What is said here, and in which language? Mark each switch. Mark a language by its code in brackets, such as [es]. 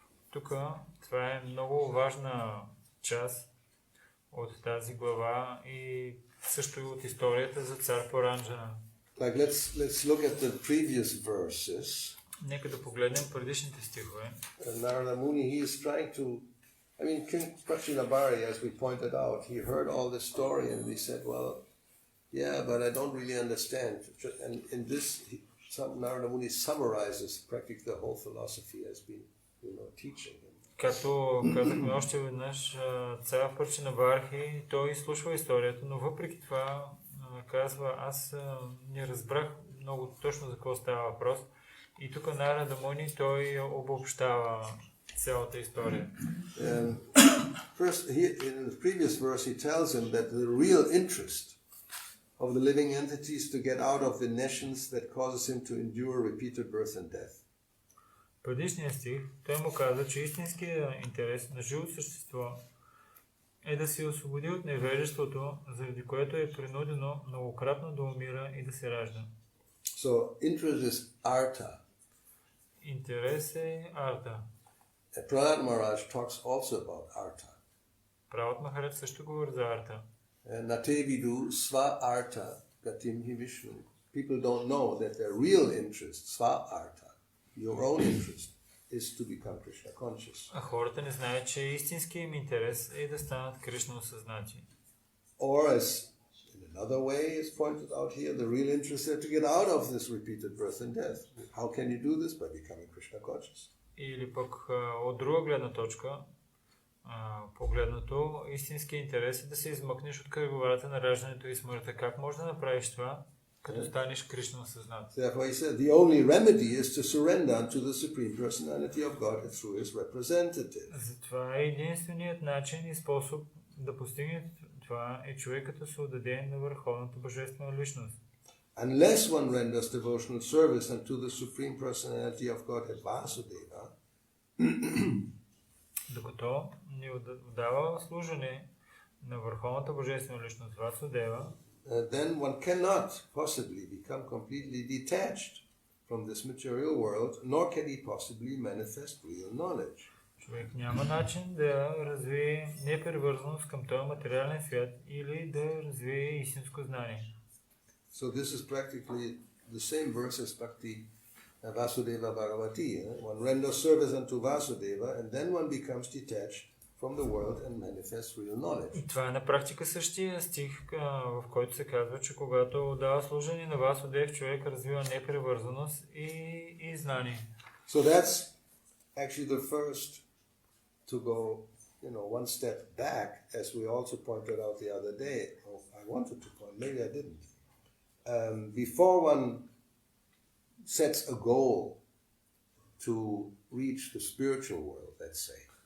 [bg] Тук това е много важна част от тази глава и също и от историята за цар Пуранджана. [en] Like let's look at the previous verses. [bg] Нека да погледнем предишните стихове. [en] Narada Muni, he is trying to, I mean, King Prachinabhari, as we pointed out, he heard all this story and he said, well, yeah, but I don't really understand. And in this, Narada Muni summarizes practically the whole philosophy as being, teaching him. [bg] Както казахме още веднъж, цар Прачинабархи, той изслушва историята, но въпреки това казва, аз не разбрах много точно за какво става въпрос. И тук Нарада Муни, той обобщава цялата история. [en] First, in the previous verse, he tells him that the real interest of the living entity is to get out of the nations that causes him to endure repeated birth and death. [bg] Предишния стих, той му каза, че истинският интерес на живото същество е да се освободи от невежеството, заради което е принудено многократно да умира и да се ражда. [en] So, interest is artha. [bg] Интерес е арта. [en] Prahlad Maharaj talks also about artha. [bg] Правът Махарадж също говори за арта. [sa] Natevidu sva artha gatim hi Vishnu. [en] People don't know that their real interest, sva artha, your own interest, is to become Krishna conscious. [bg] А хората не знаят, че истинският им интерес е да станат Кришна осъзнати. [en] Or as in another way is pointed out here, the real interest is to get out of this repeated birth and death. How can you do this? By becoming Krishna conscious. [bg] Или пък от друга гледна точка, погледнато, истинският интерес е да се измъкнеш от кръговата на раждането и смъртта. Как можеш да направиш това, като станеш Кришна осъзнат? [en] Therefore he said, the only remedy is to surrender unto the Supreme Personality of God through his representative. [bg] Затова е единственият начин и способ да постигне това е човекът да се отдаде на върховната божествена личност. [en] Unless one renders devotional service unto the Supreme Personality of Godhead Vasudeva, [bg] Докато ни отдава служене на Върховната Божествена личност Васудева, [en] then one cannot possibly become completely detached from this material world, nor can he possibly manifest real knowledge. [bg] човек няма начин да развие непривързаност към този материален свят или да развие истинско знание. [en] So this is practically the same verse as Bhakti Vasudeva Bhagavati. One renders service unto Vasudeva and then one becomes detached from the world and manifests real knowledge. [bg] И това е на практика същия стих, в който се казва, че когато дава служение на Васудев, човек развива непривързаност и знание. [en] So that's actually the first to go, one step back, as we also pointed out the other day. Oh, I wanted to point, maybe I didn't. Before one sets a goal to reach the spiritual world, let's say.